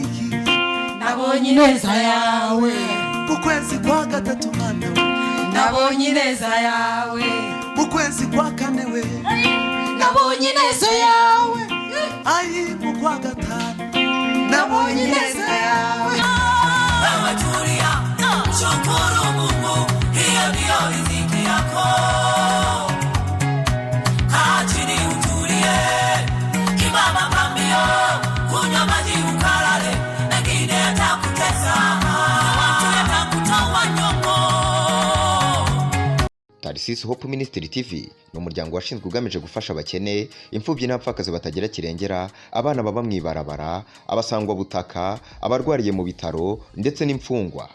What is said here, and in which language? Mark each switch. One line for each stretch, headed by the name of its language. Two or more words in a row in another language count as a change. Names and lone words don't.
Kinyarwanda: nabonye ineza yawe mu kwezi kwa gatatu mwana nabonye ineza yawe mu kwezi kwa kane we nabonye ineza yawe ayi mu kwa gatanu nabonye ineza yawe
Swahili: Tulia, shukuru Mungu, hiyo ndio riziki yako. Kaa chini utulie, kimama kambio, kunywa maji ukalale, mengine yatakutesa, watu yatakutoa nyongo.
Kinyarwanda: Tarisisi Hope Ministry TV ni umuryango washinzwe ugamije gufasha abakene, imfubyi n'abapfakazi batagira kirengera, abana baba mwibarabara, abasangwa butaka, abarwariye mu bitaro ndetse n'imfungwa.